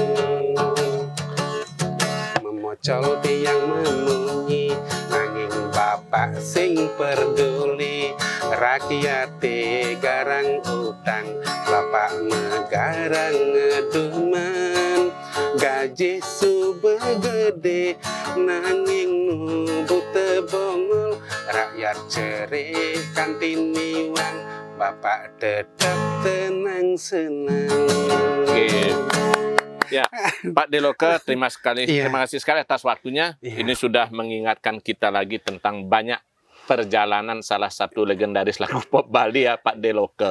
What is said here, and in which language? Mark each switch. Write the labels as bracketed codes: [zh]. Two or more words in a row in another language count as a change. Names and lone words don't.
[ban] memocol tiang memunyi nanging bapak sing peduli rakyat garang utang bapak megarang ngeduman gaji subegede nanging Buta Bongol rakyat cerih kantiniwang bapak tetap tenang senang. [id] Ya, Pak De Loke, terima kasih sekali atas waktunya. Ini sudah mengingatkan kita lagi tentang banyak perjalanan salah satu legendaris lagu pop Bali ya, Pak De Loke.